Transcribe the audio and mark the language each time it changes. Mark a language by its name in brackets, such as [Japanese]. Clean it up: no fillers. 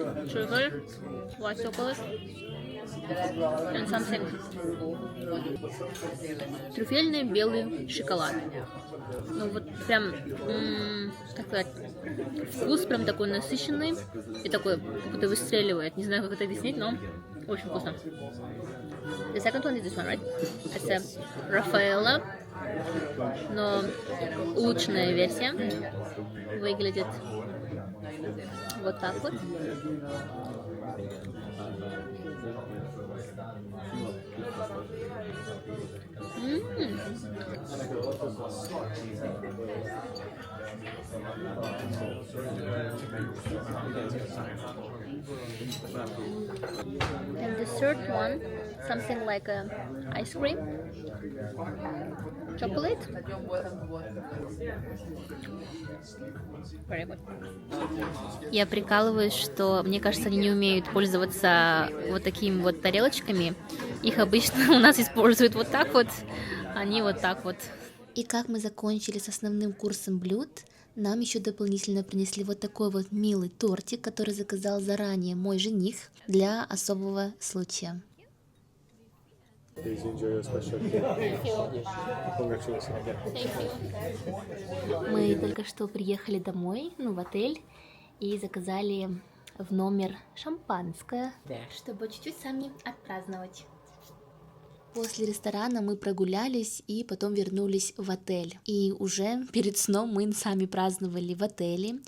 [English] Sugar, white chocolate, and something. [Russian] Трюфельный белый шоколад. Ну вот прям, как сказать, вкус прям такой насыщенный и такой, как будто выстреливает. Не знаю, как это объяснить, но очень вкусно. [English] The second one is this one, right? It's a Raffaella, [Russian] но улучшенная версия. Выглядит вот так вот. [English] And the third one, something like a ice cream, chocolate. Very good. [Russian] Я прикалываюсь, что мне кажется, они не умеют пользоваться вот такими вот тарелочками. Их обычно у нас используют вот так вот, они вот так вот. И как мы закончили с основным курсом блюд, нам еще дополнительно принесли вот такой вот милый тортик, который заказал заранее мой жених для особого случая. [English] Please enjoy your special cake. Congratulations again. [Russian] Мы только что приехали домой, в отель, и заказали в номер шампанское, чтобы чуть-чуть сами отпраздновать. После ресторана мы прогулялись и потом вернулись в отель. И уже перед сном мы сами праздновали в отеле.